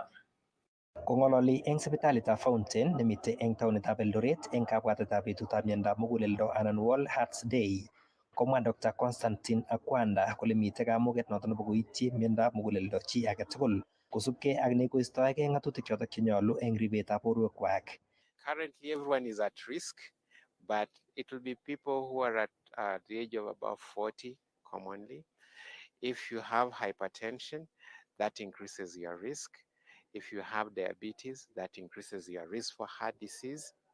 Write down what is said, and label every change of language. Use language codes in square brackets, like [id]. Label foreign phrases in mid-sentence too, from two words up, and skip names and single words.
[kln] Kong'ololi eng sipitalitab Fountain nemite eng taonitab Eldoret eng kabwatetab betutab miondab muguleldo anan World Hearts Day, komwa Dr. Constantine Akwanda kole mite kamuget noto nebo koityi miondab muguleldo chi age tugul kosubkei ak nekoistoegei ng'atutik chotok chenyolu eng ribetab borwekwak. [en] Currently everyone is at risk, but it will be people who are at the age of about 40 commonly. If you have hypertension, that increases your risk. If you have diabetes, that increases your risk for heart disease.